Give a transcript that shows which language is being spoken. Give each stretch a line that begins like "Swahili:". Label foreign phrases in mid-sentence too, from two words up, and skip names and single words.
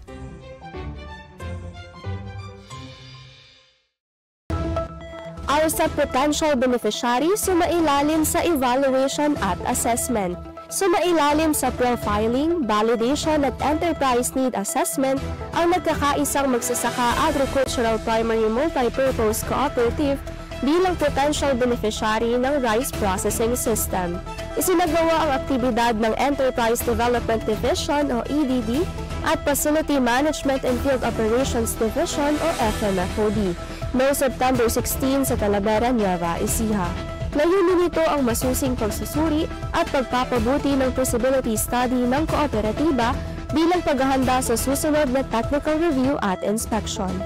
Filipino: RCEF
English: potential beneficiaries
Filipino: sumailalim sa evaluation at assessment. Sumailalim sa profiling, validation at
English: enterprise need assessment
Filipino: ang nagkakaisang magsasaka agricultural primary multipurpose cooperative bilang
English: potential beneficiary
Filipino: ng
English: rice processing system.
Filipino: Isinagawa ang aktibidad ng Enterprise Development Division o EDD at Facility Management and Field Operations Division o FMFOD noong September 16 sa Talavera, Nueva Ecija. Layunin nito ang masusing pagsusuri at pagpapabuti ng
English: feasibility study
Filipino: ng kooperatiba bilang paghahanda sa susunod na
English: technical review
Filipino: at inspection.